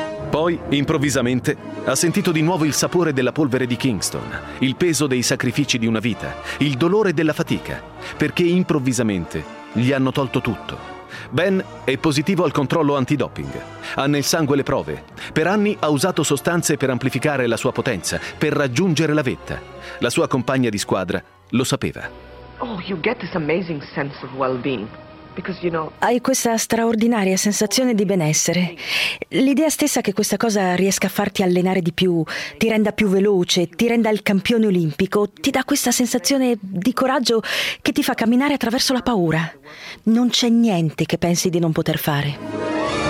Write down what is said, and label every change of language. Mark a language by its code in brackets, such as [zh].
[it] Poi, improvvisamente, ha sentito di nuovo il sapore della polvere di Kingston, il peso dei sacrifici di una vita, il dolore della fatica, perché improvvisamente gli hanno tolto tutto. Ben è positivo al controllo antidoping. Ha nel sangue le prove. Per anni ha usato sostanze per amplificare la sua potenza, per raggiungere la vetta. La sua compagna di squadra lo sapeva. [en] Oh, you get this amazing sense of well-being. Because, you know... [it] Hai questa straordinaria sensazione di benessere. L'idea stessa che questa cosa riesca a farti allenare di più, ti renda più veloce, ti renda il campione olimpico, ti dà questa sensazione di coraggio che ti fa camminare attraverso la paura. Non c'è niente che pensi di non poter fare.